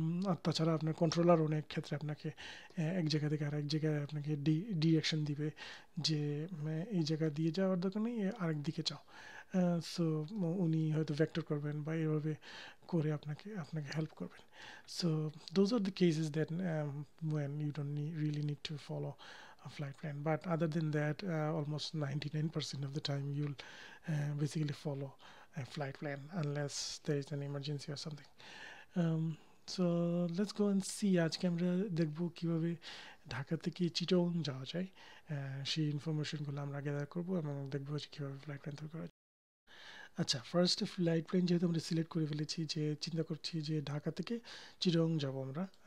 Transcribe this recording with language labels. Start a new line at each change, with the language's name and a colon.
Bangla: আর তাছাড়া আপনার কন্ট্রোলার অনেক ক্ষেত্রে আপনাকে এক জায়গা থেকে আরেক জায়গায় আপনাকে ডিরেকশন দিবে যে এই জায়গা দিয়ে যাওয়ার দরকার নেই, আরেক দিকে যাও। সো উনি হয়তো ভেক্টর করবেন বা এভাবে করে আপনাকে হেল্প করবেন।
English: So those are the cases that when you don't really need to follow a flight plan. But other than that, almost 99% of the time you'll basically follow a flight plan unless there is an emergency or something.
Bangla: Um,
English: so let's go and see
Bangla: আজকে আমরা দেখব কিভাবে ঢাকা থেকে চিটং যাওয়া যায়। সেই ইনফরমেশনগুলো আমরা গ্যাদার করব এবং দেখব যে কীভাবে ফ্লাইট প্ল্যান তৈরি করা যায়। আচ্ছা, ফার্স্ট ফ্লাইট প্ল্যান যেহেতু আমরা সিলেক্ট করে ফেলেছি, যে চিন্তা করছি যে ঢাকা থেকে চিটং যাব আমরা।